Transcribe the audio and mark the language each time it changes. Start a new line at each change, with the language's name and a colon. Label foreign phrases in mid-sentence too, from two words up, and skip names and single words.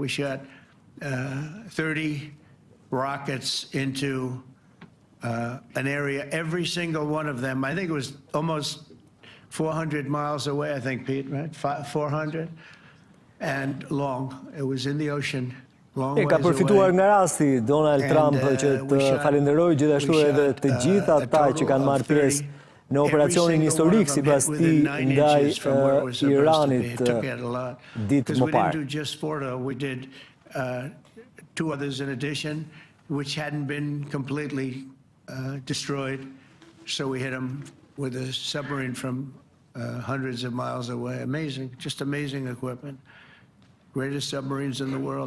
English: We shot 30 rockets into an area, every single one of them. I think it was almost 400 miles away, I think, Pete, right? 400? And long. It was in the ocean.
Albanian: E ka përfituar nga rasti Donald Trump që të falenderoj gjithashtu edhe të gjithë ata që kanë marrë pjesë në operacionin historik sipas tij ndaj Iranit ditë më parë.
English: We did 2 others in addition, which hadn't been completely destroyed. So we hit them with a submarine from hundreds of miles away. Amazing, just amazing equipment. Greatest submarines in the world.